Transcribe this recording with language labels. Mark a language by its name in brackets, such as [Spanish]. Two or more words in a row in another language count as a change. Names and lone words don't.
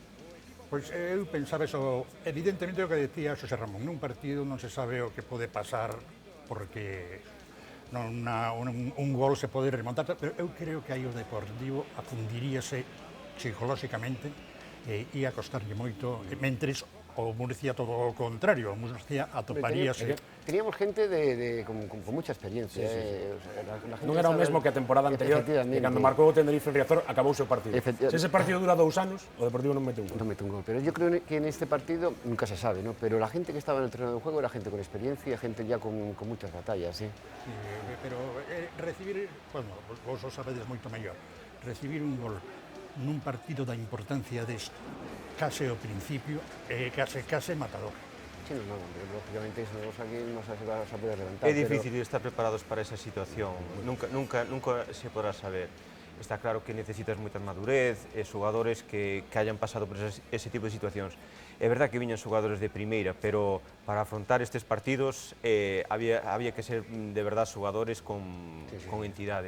[Galician] Pois eu pensaba eso, evidentemente o que decía José Ramón, nun partido non se sabe o que pode pasar, porque un gol se pode remontar, pero eu creo que aí o Deportivo afundiríase psicolóxicamente e ia costarlle moito, mentres o Murcia todo o contrario, o Murcia atoparíase. [Spanish] Teníamos gente con mucha experiencia. [Galician] Non era o mesmo que a temporada anterior, que cando marcou o Tenerife en Riazor acabouse o partido. Se ese partido dura 2 anos, o Deportivo non mete un gol. Non mete un gol, [Spanish] pero yo creo que en este partido nunca se sabe, ¿no? Pero la gente que estaba en el terreno de juego era gente con experiencia, gente ya con muchas batallas, ¿sí? Sí, [Galician] pero recibir, bueno, vos o sabedes moito mellor, recibir un gol nun partido da importancia desto, case ao principio, case matador. [Spanish] Sí, no, lógicamente es una cosa que no se va a poder levantar. [Galician] É difícil estar preparados para esa situación, nunca se podrá saber. Está claro que necesitas moita madurez, xogadores que hayan pasado por ese tipo de situacións. É verdad que viñan xogadores de primeira, pero para afrontar estes partidos había que ser de verdad xogadores con entidade.